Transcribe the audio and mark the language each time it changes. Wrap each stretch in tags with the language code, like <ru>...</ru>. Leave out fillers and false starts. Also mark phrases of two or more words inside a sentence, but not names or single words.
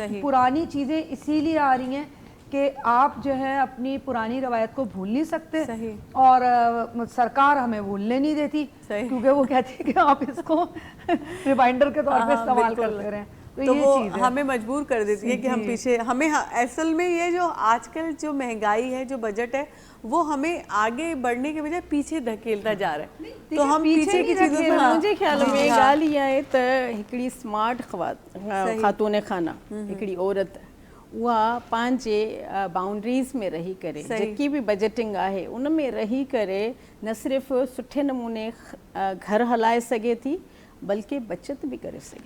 <ur>تو پرانی چیزیں اسی لیے آ رہی ہیں کہ آپ جو ہے اپنی پرانی روایت کو بھول نہیں سکتے, اور سرکار ہمیں بھولنے نہیں دیتی, کیونکہ وہ کہتی ہے کہ آپ اس کو ریمائنڈر کے طور پہ استعمال کرتے رہیں. تو وہ ہمیں مجبور کر دیتی ہے کہ ہم پیچھے, ہمیں اصل میں یہ جو آج کل جو مہنگائی ہے, جو بجٹ ہے, وہ ہمیں آگے بڑھنے کے بجائے پیچھے دھکیلتا جا رہا ہے. تو ہم پیچھے کی چیزوں سے, مجھے خیال میں</ur> <sd>ॻाल्हि इहा आहे त हिकिड़ी स्मार्ट ख़ातून खाना, हिकिड़ी औरत उहा पंहिंजे बाउंड्रीज़ में रही करे, जेकी बि बजटिंग आहे उन में रही करे न सिर्फ़ु सुठे नमूने घर हलाए सघे थी बल्कि बचत भी करे सघे.</sd>